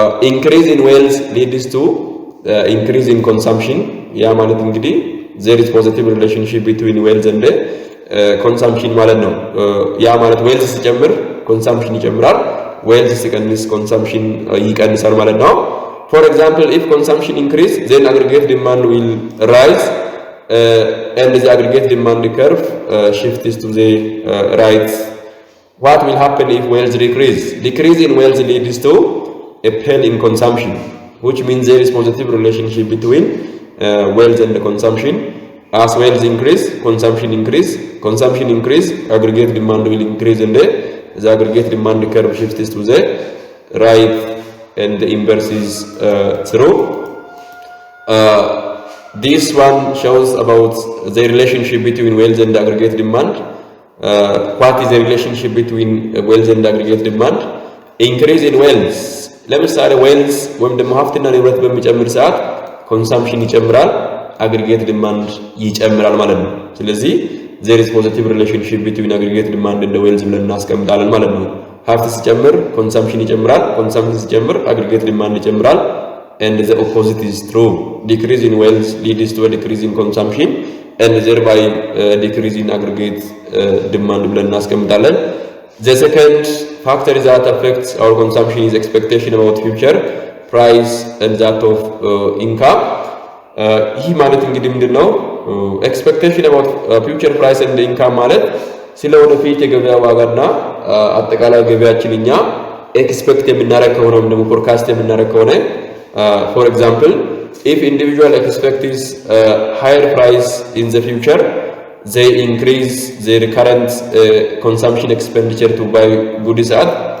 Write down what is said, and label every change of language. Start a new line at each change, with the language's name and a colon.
English: increase in wealth leads to increase in consumption
Amharic: ያ ማለት እንግዲህ
English: there is positive relationship between wealth and consumption
Amharic: ማለት ነው። ያ ማለት
English: wealth ሲጨምር consumption ይጨምራል፣ wealth ሲቀንስ consumption
Amharic: ይቀንሳል ማለት ነው።
English: for example if consumption increase then aggregate demand will rise and the aggregate demand curve shifts to the right. What will happen if wealth decrease in wealth leads to a fall in consumption, which means there is positive relationship between wealth and consumption. As wealth increase consumption increase aggregate demand will increase and the aggregate demand curve shifts to the right and the inverse is true. This one shows about the relationship between wealth and aggregate demand. What is the relationship between wealth and aggregate demand? Increase in wealth.
Amharic: ለምሳሌ wealth ወይም ደግሞ ሀብትና ንብረት በሚጨምር ሰዓት ኮንሳምፕሽን ይጨምራል፣ አግሪጌት ዲማንድ ይጨምራል ማለት ነው። ስለዚህ
English: there is positive relationship between aggregate demand and wealth
Amharic: ብለን እናስቀምጣለን ማለት ነው። ሀብት ሲጨምር ኮንሳምፕሽን ይጨምራል፣ ኮንሳምፕሽን ሲጨምር አግሪጌት ዲማንድ ይጨምራል.
English: And the opposite is true. Decrease in wealth leads to a decrease in consumption and thereby decrease in aggregate demand
Amharic: ብለን እናስቀምጣለን።
English: The second factor that affects our consumption is expectation about future price and that of income.
Amharic: ይህ ማለት እንግዲህ ምንድነው
English: expectation about future price and income
Amharic: ማለት ስለ ወደፊት የገበያ ዋጋና አጠቃላይ ገበያችን እኛ ኤክስፔክት የምናደርግ ከሆነ
English: ወይም ደግሞ ፎርካስት የምናደርግ ከሆነ for example if individual expects higher price in the future they increase their current consumption expenditure to buy goods at